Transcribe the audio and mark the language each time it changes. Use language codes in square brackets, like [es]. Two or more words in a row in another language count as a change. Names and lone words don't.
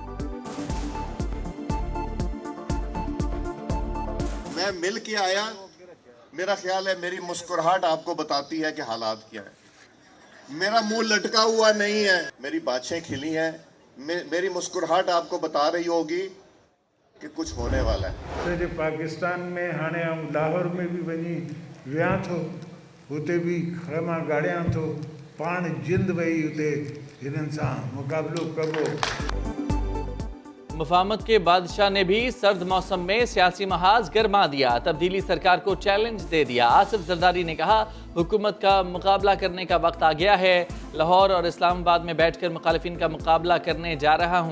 [ur] میں مل کے آیا، میرا خیال ہے میری مسکراہٹ آپ کو بتاتی ہے کہ حالات کیا ہے. میرا منہ لٹکا ہوا نہیں ہے، میری باتیں کھلی ہیں. میری مسکراہٹ آپ کو بتا رہی ہوگی کہ کچھ ہونے والا ہے. [sd] सॼे पाकिस्तान में हाणे लाहौर में भी वञी वियां थो, हुते भी खैमा गाड़ियां थो, पाण जिंद वही हुते हिननि सां मुक़ाबिलो कबो। [ur] مفاہمت کے بادشاہ نے بھی سرد موسم میں سیاسی محاذ گرما دیا. تبدیلی سرکار کو چیلنج دے دیا۔ آصف زرداری نے کہا، حکومت کا مقابلہ کرنے کا وقت آ گیا ہے. لاہور اور اسلام آباد میں بیٹھ کر مخالفین کا مقابلہ کرنے جا رہا ہوں.